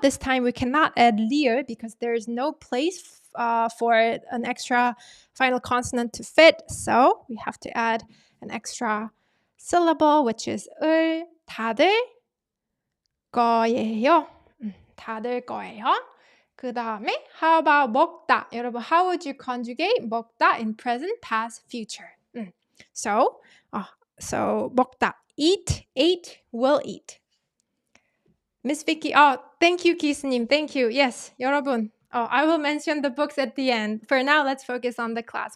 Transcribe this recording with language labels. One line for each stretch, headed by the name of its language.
English: This time we cannot add 리을 because there is no place for an extra final consonant to fit. So we have to add an extra syllable, which is 을, 닫을 거예요.
Korean: 닫을 거예요. 그 다음에
English: how about 먹다? 여러분, how would you conjugate 먹다 in present, past, future? So 먹다. Eat, ate, will eat. Miss Vicky, thank you, Kis님. Thank you. Yes, 여러분. I will mention the books at the end. For now, let's focus on the class.